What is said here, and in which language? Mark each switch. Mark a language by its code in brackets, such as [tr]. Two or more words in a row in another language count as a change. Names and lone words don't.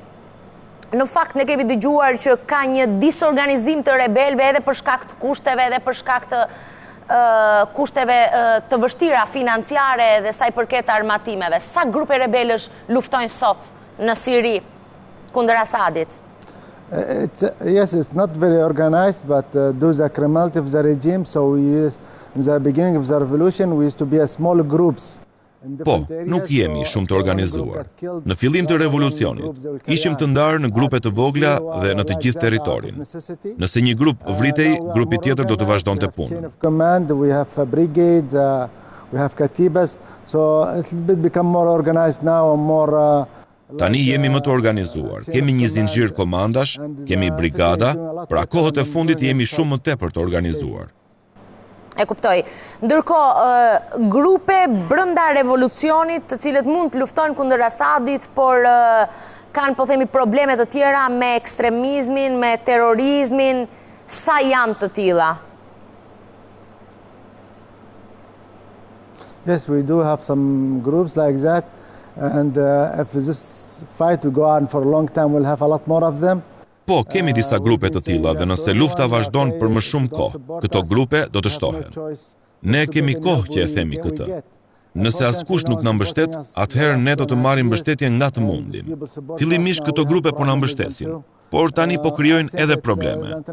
[sq] Në fakt, ne kemi dëgjuar që ka një disorganizim të rebelëve edhe për shkak të kushteve, edhe për shkak të kushteve të vështira financiare dhe sa i përket armatimeve. Sa grupe rebelësh luftojnë sot në Siri kundër Asadit? [en] Yes, it's not very organized, but due to the criminality of the regime, so in the beginning of the revolution, we used to be a small groups. [sq] Po, nuk jemi shumë të organizuar. Në fillim të revolucionit, ishim të ndarë në grupe të vogla dhe në të gjithë territorin. Nëse një grup vritej, grupi tjetër do të vazhdonte punën. [en] We have a brigade, we have katibas, so it's a bit become more organized now, more. [sq] Tani jemi më të organizuar. Kemi një zinxhir komandash, kemi brigada, pra kohët e fundit jemi shumë më tepër të organizuar. E kuptoj. Ndërkohë, grupe brenda revolucionit të cilët mund të luftojnë kundër Asadit, por kanë, po themi, probleme të tjera me ekstremizmin, me terrorizmin, sa janë të tilla? [en] Yes, we do have some groups like that, and if this fight will go on for a long time, we'll have a lot more of them. [sq] Po, kemi disa grupe të tilla dhe nëse lufta vazhdon për më shumë kohë, këto grupe do të shtohen. Ne kemi kohë që e themi këtë. Nëse askush nuk na mbështet, atëherë ne do të marrim mbështetje nga të mundin. Fillimisht këto grupe po na mbështesin, por tani po krijojnë edhe probleme.